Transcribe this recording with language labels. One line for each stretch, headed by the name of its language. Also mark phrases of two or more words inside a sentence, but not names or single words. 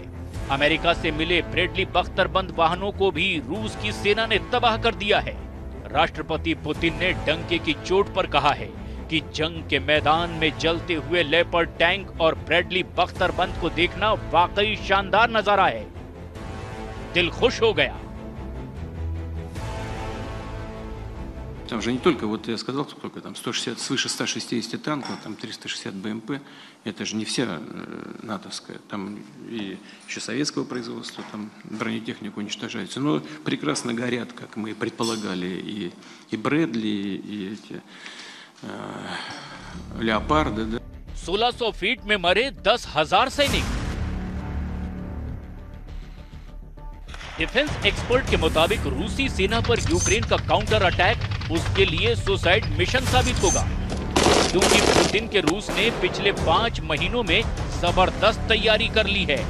Hindi: अमेरिका से मिले ब्रेडली बख्तरबंद वाहनों को भी रूस की सेना ने तबाह कर दिया है। राष्ट्रपति पुतिन ने डंके की चोट पर कहा है कि जंग के मैदान में जलते हुए लेपर्ड टैंक और ब्रेडली बख्तरबंद को देखना वाकई शानदार नजारा है। दिल खुश हो गया।
Russian: Там же не только, вот я сказал, сколько там, 160, свыше 160 танков, там 360 БМП, это же не вся натовская, там и еще советского производства, там бронетехника уничтожается, но прекрасно горят, как мы предполагали, и Брэдли, и эти Леопарды, да.
Hindi: 1600 फीट में मरे 10,000 सैनिक।
English: defence expert
Hindi: के मुताबिक रूसी सेना पर यूक्रेन का
English: counter attack
Hindi: उसके लिए
English: suicide mission
Hindi: साबित होगा, क्योंकि पुतिन के रूस ने पिछले 5 महीनों में जबरदस्त तैयारी कर ली है।